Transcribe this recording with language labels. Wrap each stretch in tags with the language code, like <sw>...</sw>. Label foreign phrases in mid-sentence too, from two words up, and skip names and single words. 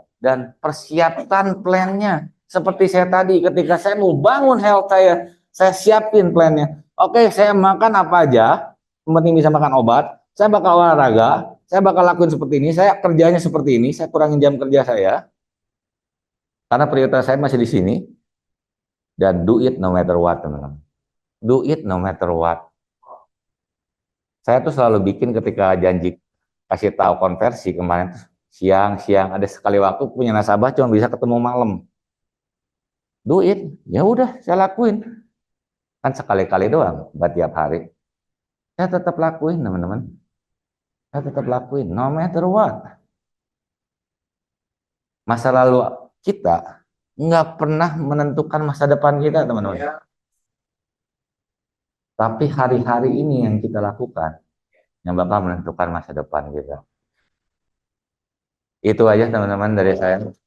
<id>Dan persiapkan plannya. Seperti saya tadi, ketika saya mau bangun health saya siapin plannya. Oke, saya makan apa aja, yang penting bisa makan obat. Saya bakal olahraga, saya bakal lakuin seperti ini, saya kerjanya seperti ini, saya kurangin jam kerja saya. Karena prioritas saya masih di sini.</id> <en>Dan do it no matter what,</en> <id>teman-teman.</id> <en>Do it no matter what.</en> <id>Saya tuh selalu bikin ketika janji kasih tahu konversi kemarin, siang ada sekali waktu punya nasabah cuma bisa ketemu malam.</id> <en>Do it,</en> <id>ya udah saya lakuin. Kan sekali-kali doang, buat tiap hari. Saya tetap lakuin teman-teman. Saya tetap lakuin,</id> <en>no matter what.</en> <id>Masa lalu kita nggak pernah menentukan masa depan kita teman-teman. Tapi hari-hari ini yang kita lakukan yang bakal menentukan masa depan kita. Itu aja teman-teman dari saya.</id>